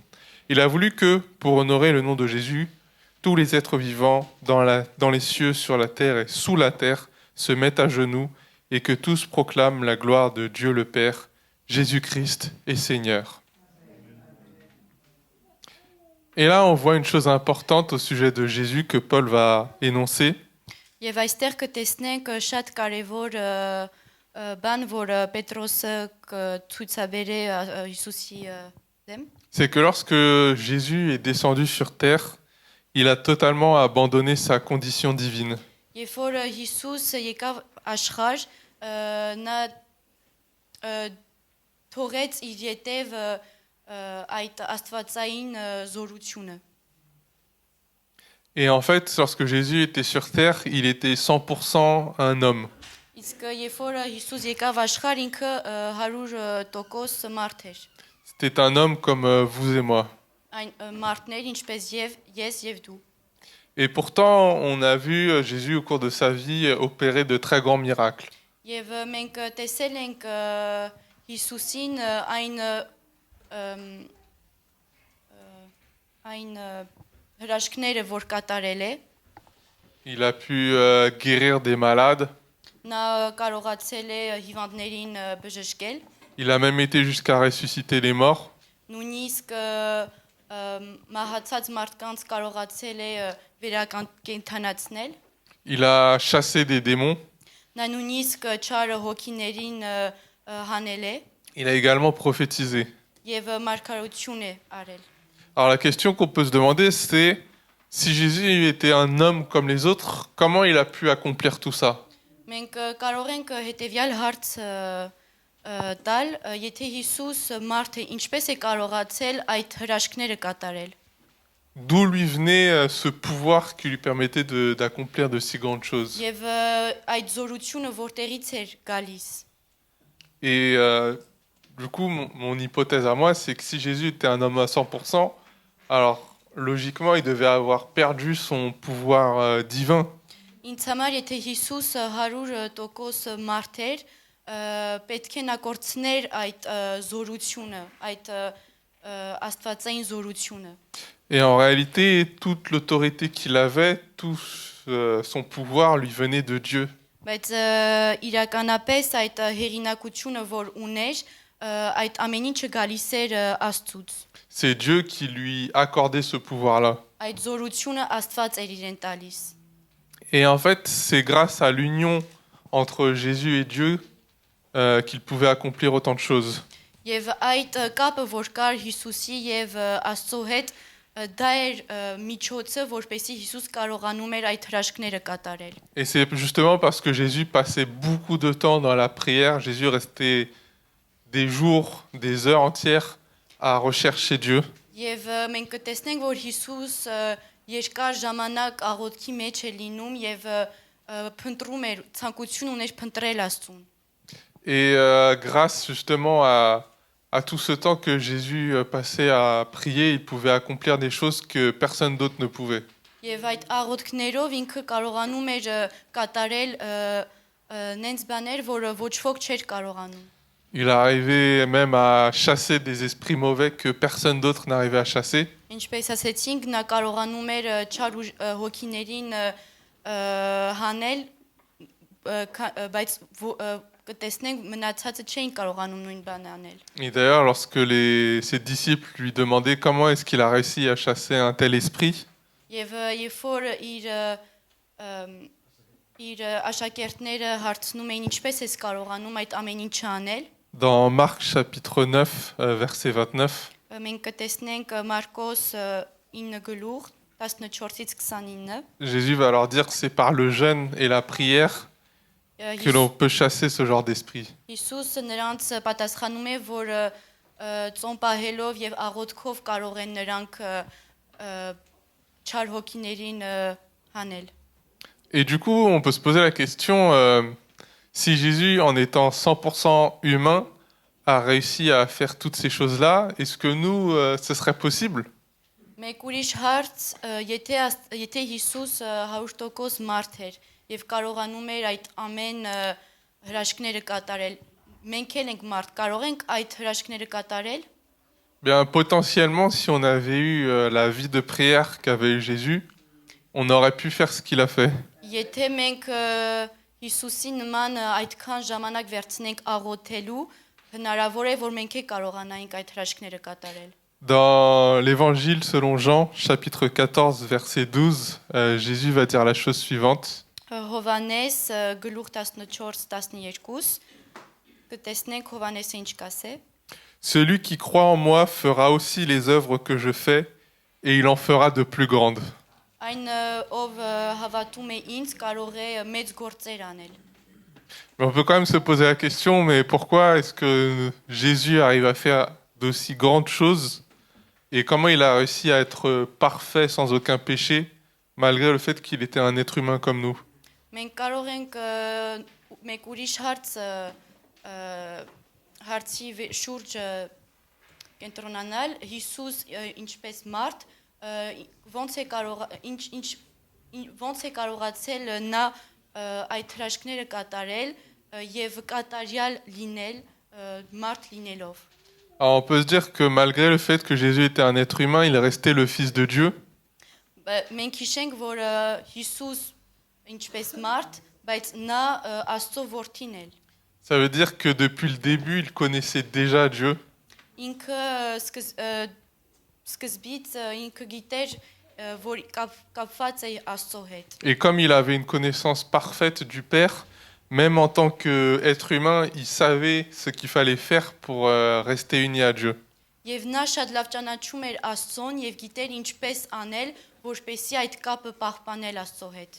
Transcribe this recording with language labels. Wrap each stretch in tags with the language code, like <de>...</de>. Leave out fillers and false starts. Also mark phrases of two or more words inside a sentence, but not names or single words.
<fr>Il a voulu que, pour honorer le nom de Jésus, tous les êtres vivants dans les cieux, sur la terre et sous la terre se mettent à genoux et que tous proclament la gloire de Dieu le Père, Jésus-Christ est Seigneur. Et là, on voit une chose importante au sujet de Jésus que Paul va énoncer.</fr> <hy>Եվ այստեղ կտեսնենք շատ կարևոր բան, որը Պետրոսը կցույցաբերե Հիսուսի դեմ։</hy> <fr>C'est que lorsque Jésus est descendu sur terre, il a totalement abandonné sa condition divine.</fr> <hy>Երբ որ Հիսուսը եկավ աշխարհ, նա թողեց իր ետև այդ աստվածային զորությունը։</hy> <fr>Et en fait, lorsque Jésus était sur terre, il était 100% un homme.</fr> <hy>Իսկ երբ որ Հիսուս եկավ աշխարհ, ինքը 100% մարդ էր։</hy> <fr>C'était un homme comme vous et moi.</fr> <hy>Այն մարդներ ինչպես ես եւ դու։</hy> <fr>Et pourtant, on a vu Jésus au cours de sa vie opérer de très grands miracles.</fr> <hy>Եվ մենք տեսել ենք Հիսուսին այն հրաշքները, որ կատարել է։</hy> <fr>Il a pu guérir des malades.</fr> <hy>Նա կարողացել է հիվանդներին բժշկել։</hy> <fr>Il a même été jusqu'à ressusciter les morts.</fr> <hy>Նույնիսկ մահացած մարդկանց կարողացել է վերակենդանացնել։</hy> <fr>Il a chassé des démons.</fr> <hy>Նա նույնիսկ չար հոգիներին հանել է</hy> <fr>Il a également prophétisé.</fr> <hy>եւ մարգարություն է արել։</hy> <fr>Alors la question qu'on peut se demander, c'est si Jésus était un homme comme les autres, comment il a pu accomplir tout ça?</fr> <hy>Մենք կարող ենք հետեւյալ հարց տալ, եթե Հիսուս մարդը ինչպես է կարողացել այդ հրաշքները կատարել։</hy> <fr>D'où lui venait ce pouvoir qui lui permettait d'accomplir de si grandes choses?</fr> <hy>Եվ այդ զորությունը որտեղից էր գալիս։</hy> <fr>Et du coup, mon hypothèse à moi, c'est que si Jésus était un homme à 100%, alors logiquement, il devait avoir perdu son pouvoir divin.</fr> <hy>Ինձ համար եթե Հիսուսը 100% մարդ էր, պետք է նա կորցներ այդ զորությունը, այդ աստվածային զորությունը։</hy> <fr>Et en réalité, toute l'autorité qu'il avait, tout son pouvoir lui venait de Dieu.</fr> <hy>Բայց իրականապես այդ հերինակությունը, որ ուներ, այդ ամեն ինչը գալիս էր Աստծուց։</hy> <fr>C'est Dieu qui lui accordait ce pouvoir-là.</fr> <hy>Այդ զորությունը Աստված էր իրեն տալիս։</hy> <fr>Et en fait, c'est grâce à l'union entre Jésus et Dieu qu'il pouvait accomplir autant de choses.</fr> <hy>Եվ այդ կապը, որ կար Հիսուսի եւ Աստծո հետ, դա էր միջոցը, որպեսզի Հիսուս կարողանում էր այդ հրաշքները կատարել։</hy> <fr>Et c'est justement parce que Jésus passait beaucoup de temps dans la prière, Jésus restait des jours, des heures entières à rechercher Dieu.</fr> <hy>Եվ մենք կտեսնենք, որ Հիսուս երկար ժամանակ աղոթքի մեջ է լինում եւ փնտրում էր, ցանկություն ուներ փնտրել Աստծուն։</hy> <fr>Et grâce justement à tout ce temps que Jésus passait à prier, il pouvait accomplir des choses que personne d'autre ne pouvait.</fr> <hy>Եվ այդ աղոթքներով ինքը կարողանում էր կատարել նենց բաներ, որը ոչ ոք չէր կարողանում։</hy> <fr>Il arrivait même à chasser des esprits mauvais que personne d'autre n'arrivait à chasser.</fr> <hy>Ինչպես ասեցինք, նա կարողանում էր չար հոգիներին հանել, բայց կտեսնենք մնացածը չէին կարողանում նույն բանը անել։</hy> <fr>Et d'ailleurs, lorsque ses disciples lui demandaient comment est-ce qu'il a réussi à chasser un tel esprit,</fr> <hy>Եվ երբ որ իր աշակերտները հարցնում էին ինչպես ես կարողանում այդ ամեն ինչը անել,</hy> <fr>dans Marc chapitre 9, verset 29,</fr> <hy>մենք կտեսնենք Մարկոս 9 գլուխ 14-ից 29</hy> <fr>Jésus va leur dire que c'est par le jeûne et la prière que l'on peut chasser ce genre d'esprit.</fr> <hy>Հիսուսը նրանց պատասխանում է, որ ծոմ պահելով եւ աղոթքով կարող են նրանք չար հոգիներին հանել։</hy> <fr>Et du coup, on peut se poser la question, si Jésus, en étant 100% humain, a réussi à faire toutes ces choses-là, est-ce que nous, ce serait possible?</fr> <hy>Մեկ ուրիշ հարց, եթե Հիսուս 100% մարդ էր եւ կարողանում էր այդ ամեն հրաշքները կատարել, մենք էլ ենք մարդ, կարող ենք այդ հրաշքները կատարել։</hy> <fr>Bien, potentiellement, si on avait eu la vie de prière qu'avait eu Jésus, on aurait pu faire ce qu'il a fait.</fr> <hy>Եթե մենք Հիսուսի նման այդքան ժամանակ վերցնենք աղոթելու, հնարավոր է, որ մենք է կարողանայինք այդ հրաշքները կատարել։</hy> <fr>Dans l'évangile selon Jean, chapitre 14, verset 12, Jésus va dire la chose suivante.</fr> <hy>Հովանես գլուխ 14-12 կտեսնենք Հովանեսը ինչ կասե։</hy> <fr>Celui qui croit en moi fera aussi les œuvres que je fais, et il en fera de plus grandes.</fr> <hy>Այն ով հավատում է ինձ կարող է մեծ գործեր անել։</hy> <fr>Mais on peut quand même se poser la question, mais pourquoi est-ce que Jésus arrive à faire d'aussi grandes choses et comment il a réussi à être parfait sans aucun péché, malgré le fait qu'il était un être humain comme nous?</fr> <hy>Մենք կարող ենք մեկ ուրիշ հարցի շուրջ կենտրոնանալ Հիսուս ինչպես մարդ ոնց է կարողացել նա այդ հրաշքները կատարել եւ կատարյալ լինել մարդ լինելով։</hy> <fr>Alors on peut se dire que malgré le fait que Jésus était un être humain, il est resté le Fils de Dieu.</fr> <hy>Մենք հիշենք, որ Հիսուս ինչպես մարդ, բայց նա Աստծո որդին էր։</hy> <fr>Ça veut dire que depuis le début, il connaissait déjà Dieu.</fr> <hy>Ինքը սկզբից ինքը գիտեր, որ կապված է Աստծո հետ։</hy> <fr>Et comme il avait une connaissance parfaite du Père, même en tant qu'être humain, il savait ce qu'il fallait faire pour rester uni à Dieu.</fr> <hy>Եվ նա շատ լավ ճանաչում էր Աստծուն եւ գիտեր ինչպես անել, որպեսզի այդ կապը պահպանել Աստծո հետ։</hy>